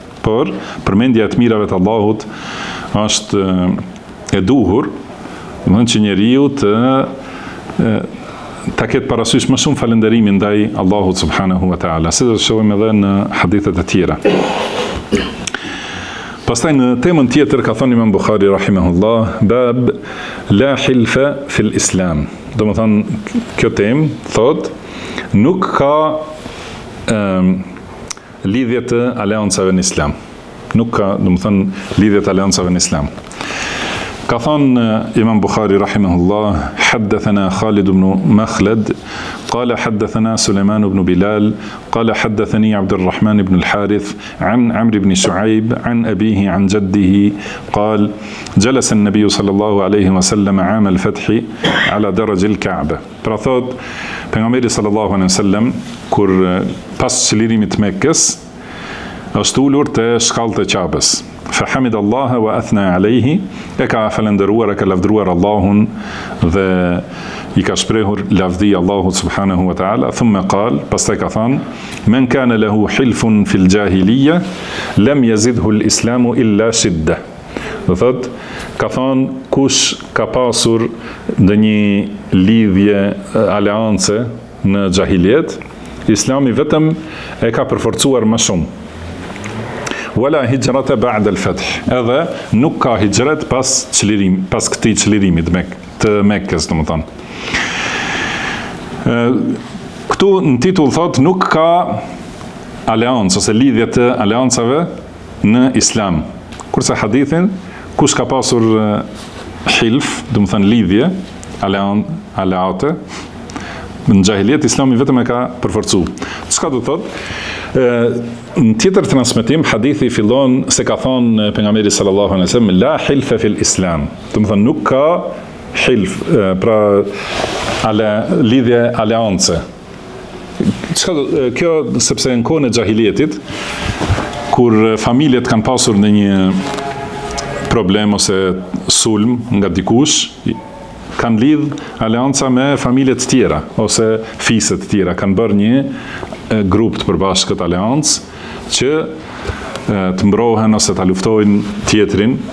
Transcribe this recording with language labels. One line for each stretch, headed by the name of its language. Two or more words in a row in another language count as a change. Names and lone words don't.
Albanian: Por përmendja e të mirave të Allahut është e duhur, domethënë që njeriu ta ketë parasysh më shumë falënderimin ndaj Allahut
Arabic: سبحانه وتعالى,
Albanian: si do të shohim edhe në hadithet e tjera. Pastaj në temën tjetër ka thënë Imam Buhari rahimahullah,
Arabic: باب لا حلف في الإسلام.
Albanian: Domethënë kjo temë thot nuk ka lidhje të aleancave në islam. Nuk ka, domethënë lidhje të aleancave në islam. Ka thënë Imam Buhari rahimahullah,
Arabic: حدثنا خالد بن مخلد قال حدثنا سليمان بن بلال قال حدثني عبد الرحمن بن الحارث عن عمرو بن شعيب عن أبيه عن جده قال جلس النبي صلى الله عليه وسلم عام الفتح على درج الكعبة.
Albanian: Pra thot, pejgamberi
Arabic: صلى الله عليه وسلم
Albanian: kur pas çlirimit të Mekkës është ulur te shkallët e Ka'bës.
Arabic: فحمد الله وأثنى عليه
Albanian: e ka falendëruar, e ka lavdëruar Allahun dhe i ka shprehur lavdi Allahut
Arabic: سبحانه وتعالى. ثم قال,
Albanian: pastaj ka thënë,
Arabic: من كان له حلف في الجاهلية لم يزده الإسلام إلا شدة.
Albanian: Do thot, ka thënë kush ka pasur ndonjë lidhje aleance në xahiliet, Islami vetëm e ka përforcuar më shumë.
Arabic: ولا هجرة بعد الفتح.
Albanian: Edhe nuk ka hijret pas këtij çlirimit të Mekkës, domethënë. Këtu në titull thot nuk ka aleancë ose lidhje të aleancave në Islam. Kurse hadithin kush ka pasur hilf, domethënë lidhje, aleate në xahiliet, Islami vetëm e ka përforcu. Çka do thot? Në tjetër transmetim hadithi fillon se ka thonë pejgamberi
Arabic: صلى الله عليه وسلم لا حلف في الإسلام.
Albanian: Do të thonë nuk ka hilf, pra lidhje aleance. Kjo sepse në kohën e xahilietit kur familjet kanë pasur ndonjë problem ose sulm nga dikush, kanë lidh aleanca me familjet të tjera ose fiset të tjera, kanë bërë një grup të përbashkët aleancë që të mbrohen ose të luftojnë tjetrin.